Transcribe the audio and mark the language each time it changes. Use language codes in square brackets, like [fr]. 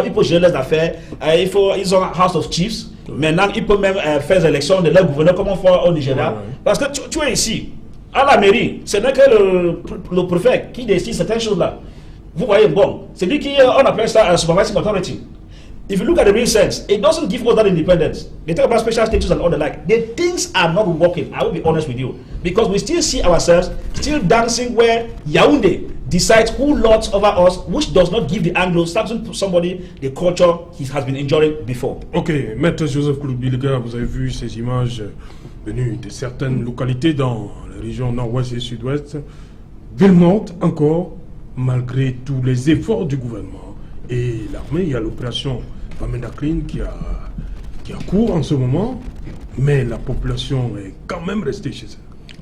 [fr] Là, ils peuvent gérer les affaires, ils ont House of Chiefs. Maintenant, ils peuvent même faire des élections de leur gouverneur comme on fait au Nigeria. Parce que tu es ici, à la mairie, ce n'est que le préfet qui décide certaines choses-là. Vous voyez, bon, c'est lui qui, on appelle ça supervising authority. [en] If you look at the real sense, it doesn't give us that independence. They talk about special status and all the like. The things are not working, I will be honest with you. Because we still see ourselves still dancing where Yaoundé decides who lords over us, which does not give the Anglo-Saxon to somebody the culture he has been enjoying before. [fr] Ok, Maître Joseph Kouloubilga, vous avez vu ces images venues de certaines localités dans la région nord-ouest et sud-ouest. Ville morte encore, malgré tous les efforts du gouvernement et l'armée. Il y a l'opération Famendakline qui a cours en ce moment, mais la population est quand même restée chez elle.